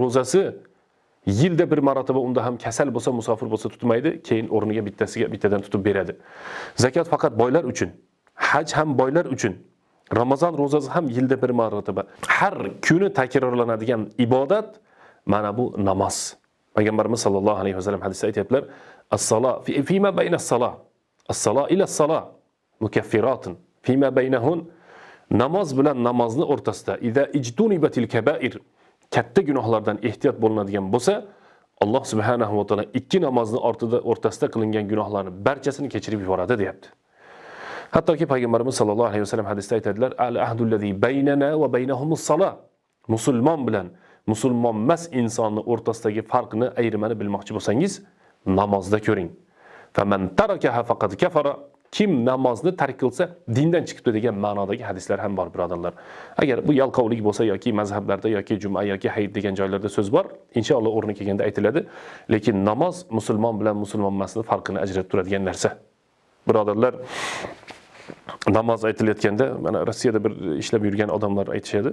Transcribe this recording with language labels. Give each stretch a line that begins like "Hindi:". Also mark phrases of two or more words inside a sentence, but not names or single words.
Uzbek: Ramazon ro'zasi Yilda bir marotaba unda ham kasal bo'lsa, musofir bo'lsa tutmaydi, keyin o'rniga bittadan tutib beradi. Zakot faqat boylar uchun, haj ham boylar uchun. Ramazon ro'zasi ham yilda bir marotaba. Har kuni takrorlanadigan ibodat mana bu namoz. Payg'ambarimiz
Arabic: صلى الله عليه وسلم
Uzbek: hadisda aytiblar:
Arabic: "الصلاة فيما بين الصلاة، الصلاة إلى الصلاة مكفرة فيما بينهن."
Uzbek: Namoz bilan namozni o'rtasida
Arabic: "إذا اجتنبت الكبائر"
Uzbek: katta gunohlardan ehtiyot bo'linadigan bo'lsa, Alloh
Arabic: سبحانه وتعالى
Uzbek: ikki namozni o'rtasida qilingan gunohlarni barchasini kechirib yuboradi, deyapti. Hattoki payg'ambarimiz
Arabic: صلى الله عليه وسلم
Uzbek: hadisda aytadilar:
Arabic: "العهد الذي بيننا وبينهم الصلاة."
Uzbek: Musulmon bilan musulmon emas insonni o'rtasidagi farqni, ayrimini bilmoqchi bo'lsangiz, namozda ko'ring.
Arabic: "فمن تركها فقد كفر."
Uzbek: Kim namozni tark qilsa, dindan chiqibdi degan ma'nodagi hadislar ham bor, birodarlar. Agar bu yalqovlik bo'lsa yoki mazhablarda yoki juma yoki hayit degan joylarda so'z bor, inshaalloh o'rni kelganda aytiladi. Lekin namoz musulmon bilan musulmon emasning farqini ajratib turadigan narsa. Birodarlar, namoz aytilayotganda, mana Rossiyada bir ishlab yurgan odamlar aytishadi.